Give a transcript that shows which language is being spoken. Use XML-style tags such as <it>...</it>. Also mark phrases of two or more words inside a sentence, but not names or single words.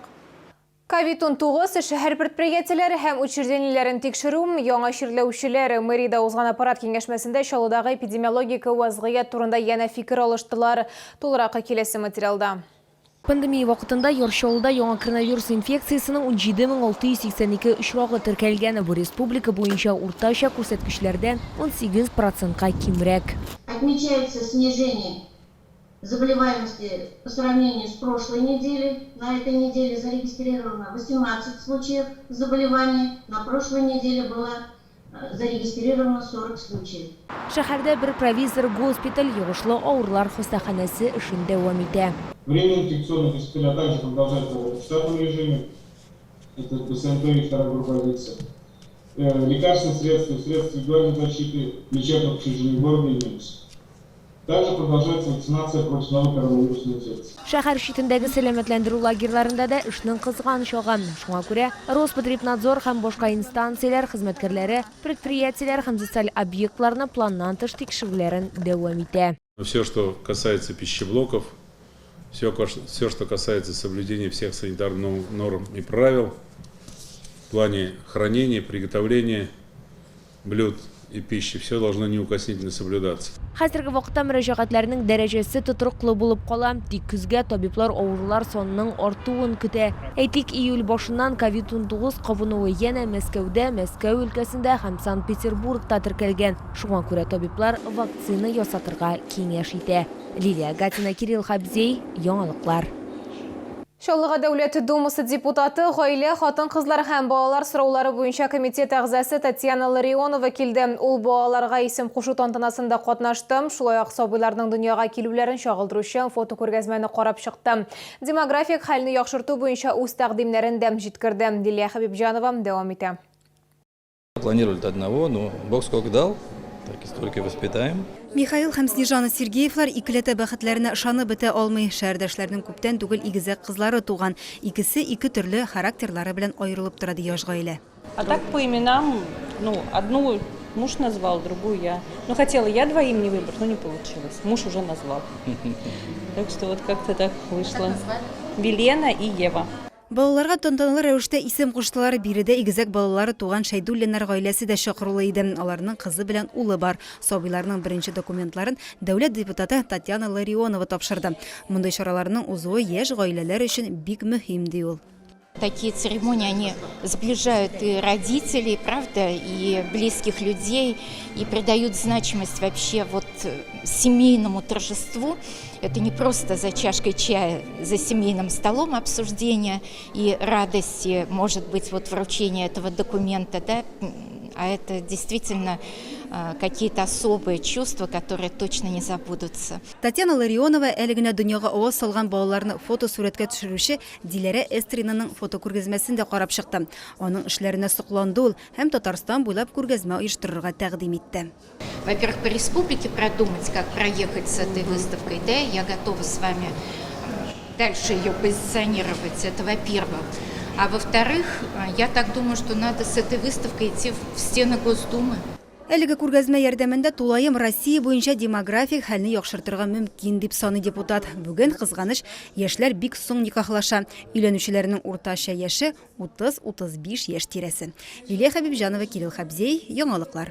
<tt>COVID-19 шәһәр предприятиеләре һәм учреждениеләрен тикшерү, яңа чирләүчеләр мэрияда узган аппарат киңәшмәсендә Чаллыдагы эпидемиологик вазгыять турында яңа фикер алыштылар. Тулырак киләсе материалда. Пандемия вакытында Ярчаллыда яңа коронавирус инфекциясының 17682 очрагы теркәлгән. Бу республика буенча уртача күрсәткечләрдән 18%-ка кимрәк.</tt> <ru>Отмечается снижение заболеваемости по сравнению с прошлой неделей. На этой неделе зарегистрировано 18 случаев заболеваний. На прошлой неделе было зарегистрировано 40 случаев.</ru> <tt>Шәһәрдә бер провизор госпиталь, йогышлы авырлар хастаханәсе эшен дәвам итә.</tt> <ru>Время инфекционных госпиталя также продолжается в штатном режиме. Это санаторий, вторая группа лиц. Лекарственные средства, средства индивидуальной защиты, лечебных учреждений города имеются. Также продолжается вакцинация против новой коронавирусной инфекции.</ru> <tt>Шәһәр читендәге сәламәтләндерү лагерьларында да эшнең кызган чагы. Шуңа күрә Роспотребнадзор һәм башка инстанцияләр хезмәткәрләре предприятиеләр һәм социаль объектларны планнан тыш тикшерүләрен дәвам итә.</tt> <ru>Все, что касается пищеблоков, все, что касается соблюдения всех санитарных норм и правил в плане хранения, приготовления блюд и пищи, все должно неукоснительно соблюдаться.</ru> <tt>Хәзерге вакытта мөрәҗәгатьләрнең дәрәҗәсе тотрыклы булып кала. Тик көзгә табиблар авырулар сонының артуын көтә. Әйтик, июль башыннан COVID-19 кабынуы янә Мәскәүдә, Мәскәү өлкәсендә һәм Санкт-Петербургта теркәлгән. Шуңа күрә табиблар вакцина ясатырга киңәш итә. Лилия Гатина, Кирилл Хабзей, яңалыклар. Шаллыга Дәүләт Думасы депутаты гаилә, хатын-кызлар һәм балалар сораулары буенча комитет әгъзасы Татьяна Ларионова килде. Ул балаларга исем кушу тантанасында катнашты. Шулай ук сабыйларның дөньяга килүләрен чагылдыручы фотокүргәзмәне карап чыкты. Демографик хәлне яхшырту буенча үз тәкъдимнәрен дә җиткерде. Лилия Хабибҗанова дәвам итә.</tt> <ru>Планировали одного, но Бог сколько дал, так и столько и воспитаем.</ru> <tt>Михаил һәм Снежана Сергеевлар икеләтә бәхетләренә ышанып бетә алмый. Шәһәрдәшләрнең күптән түгел игезәк кызлары туган. Икесе ике төрле характерлары белән аерылып тора ди яшь гаилә.</tt> <ru>А так по именам, одну муж назвал, другую я. Хотела я двоим не выбрать, но не получилось. Муж уже назвал. Так что вот как-то так вышло. Велена и Ева.</ru> <tt>Балаларга тантаналы рәвештә исем куштылар. Биредә игезәк балалары туган Шәйдуллиннар гаиләсе дә чакырылы иде. Аларның кызы белән улы бар. Сабыйларның беренче документларын дәүләт депутаты Татьяна Ларионова тапшырды. Мондый чараларның узуы яшь гаиләләр өчен бик мөһим ди ул.</tt> <ru>Такие церемонии, они сближают и родителей, правда, и близких людей, и придают значимость вообще семейному торжеству. Это не просто за чашкой чая, за семейным столом обсуждения и радости, может быть, вручение этого документа, да, а это действительно какие-то особые чувства, которые точно не забудутся.</ru> <tt>Татьяна Ларионова әлегенә дөньяга аваз салган балаларны фотосурәткә төшерүче Диләрә Эстринаның фотокүргәзмәсен дә карап чыкты. Аның эшләренә сокланды ул һәм Татарстан буйлап күргәзмә оештырырга тәкъдим итте.</tt> <ru>Во-первых, по республике продумать, как проехать с этой выставкой, да, я готова с вами дальше ее позиционировать, это во-первых. А во-вторых, я так думаю, что надо с этой выставкой идти в стены Госдумы.</ru> <tt>Әлеге күргәзмә ярдәмендә тулаем Россия буенча демографик хәлне яхшыртырга мөмкин дип саный депутат. Бүген кызганыч яшьләр бик соң никахлаша. Өйләнүчеләрнең уртача яше 30-35 яшь тирәсе. Лилия Хабибҗанова, Кирилл Хабзей, яңалыклар.</tt>